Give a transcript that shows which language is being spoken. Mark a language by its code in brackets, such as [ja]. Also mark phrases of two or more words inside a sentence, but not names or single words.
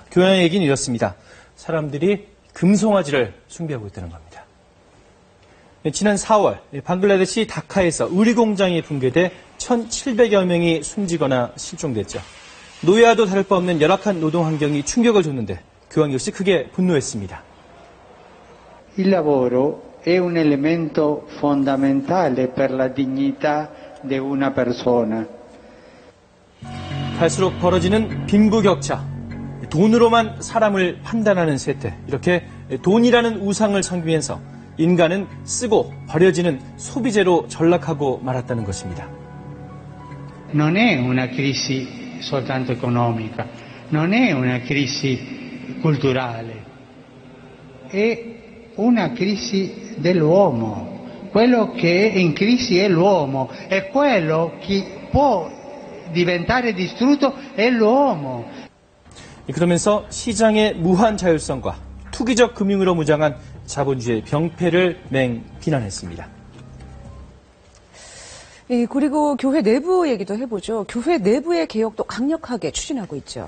[ko] 교황의 얘기는 이렇습니다. 사람들이 금송아지를 숭배하고 있다는 겁니다. 지난 4월 방글라데시 다카에서 의류공장이 붕괴돼 1,700여 명이 숨지거나 실종됐죠. 노예와도 다를 바 없는 열악한 노동 환경이 충격을 줬는데 교황 역시 크게 분노했습니다. [it] Il lavoro è un elemento fondamentale per la dignità di una persona. [ko] 갈수록 벌어지는 빈부격차, 돈으로만 사람을 판단하는 세태, 이렇게 돈이라는 우상을 섬기면서 인간은 쓰고 버려지는 소비재로 전락하고 말았다는 것입니다. [it] Non è una crisi soltanto economica, non è una crisi culturale, è una crisi dell'uomo. Quello che è in crisi è l'uomo, e quello che può diventare distrutto è l'uomo. [ko] 그러면서 시장의 무한 자율성과 투기적 금융으로 무장한 자본주의의 병폐를 비난했습니다. 그리고 교회 내부 얘기도 해보죠. 교회 내부의 개혁도 강력하게 추진하고 있죠.